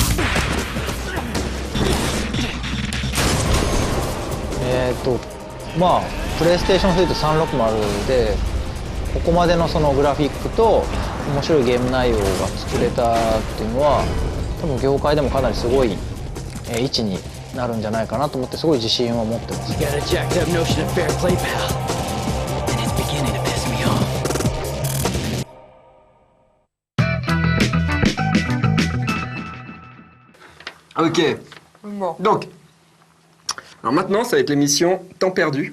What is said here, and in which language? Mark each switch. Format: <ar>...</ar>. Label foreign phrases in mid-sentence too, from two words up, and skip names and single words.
<ja>プレイステーション3と360でここまでのそのグラフィックと面白いゲーム内容が作れたっていうのは多分業界でもかなりすごい位置になるんじゃないかなと思って、すごい自信を持ってます。</ja> <fr>Ok. Bon. Donc, alors maintenant, ça va être l'émission Temps perdu.</fr>